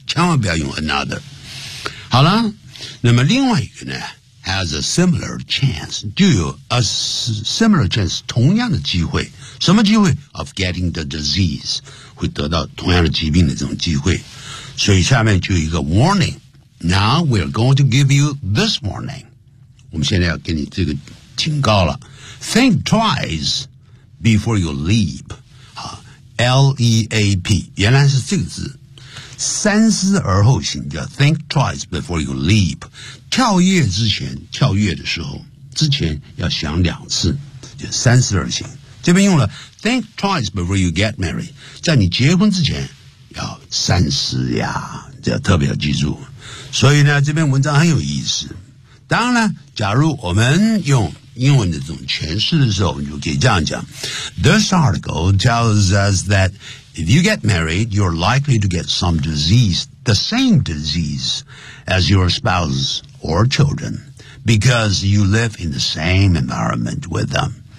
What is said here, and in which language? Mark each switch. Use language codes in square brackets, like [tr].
[zh] 千万不要用 [en] another. [zh] 好了，那么另外一个呢 [en] has a similar chance, [zh] 就有 [en] a similar chance, [zh] 同样的机会。什么机会 ? [en] of getting the disease. [zh] 会得到同样的疾病的这种机会，所以下面就有一个 warning。 [en] Now we're going to give you this warning。 [zh] 我们现在要给你这个警告了。 [en] Think twice before you leap。 [zh] 啊 ，L-E-A-P 原来是这个字，三思而后行叫 [en] think twice before you leap。 [zh] 跳跃之前，跳跃的时候之前要想两次，就三思而行。这边用了 [en] think twice before you get married， [zh] 在你结婚之前要三思呀，这要特别要记住。所以呢，这篇文章很有意思。当然了，假如我们用英文的这种诠释的时候，你就可以这样讲： [en] This article tells us that if you get married, you're likely to get some disease, the same disease as your spouse or children, because you live in the same environment with them.